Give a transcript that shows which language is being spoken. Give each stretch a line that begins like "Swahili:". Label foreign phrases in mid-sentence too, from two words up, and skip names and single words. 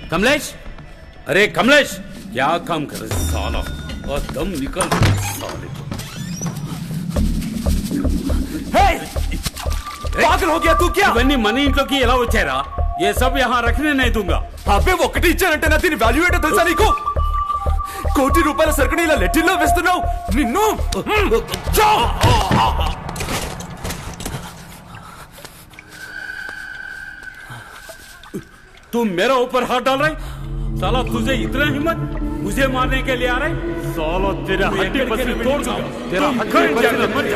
Hindi: कमलेश, अरे कमलेश, क्या काम कर रहे साला? और दम निकल साले। पागल हो गया तू क्या?
Telugu: ఇవన్నీ మన ఇంట్లోకి ఎలా వచ్చారా?
Hindi: ये सब यहाँ रखने नहीं दूंगा.
Telugu: అబ్బే ఒకటి ఇచ్చానంటే నా దీని వాల్యూ ఏంటో తెలుసా నీకు? ₹1 కోటి సరుకుని ఇలా లెట్టిల్లో వేస్తున్నావు. నిన్ను
Hindi: तुम मेरा ऊपर हाथ डाल रहे? साला तुझे इतना हिम्मत मुझे मारने के लिए आ रहे? साला तेरा हड्डी पसली तोड़ दूंगा. तेरा हड्डी पसली मर जा.